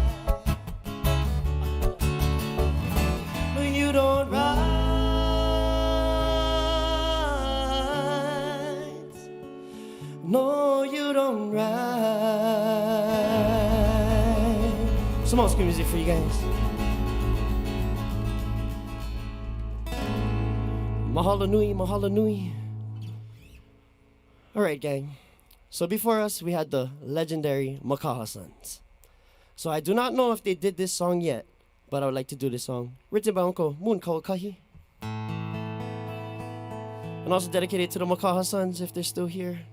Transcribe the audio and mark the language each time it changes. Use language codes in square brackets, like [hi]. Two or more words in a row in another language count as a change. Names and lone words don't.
[en] No, you don't write. No, you don't write. Some more school music for you guys. [haw] Mahalo nui, mahalo nui. [en] All right, gang. So before us, we had the legendary Makaha Sons. So I do not know if they did this song yet, but I would like to do this song, written by Uncle Moon Kawakahi. And also dedicated to the Makaha Sons if they're still here.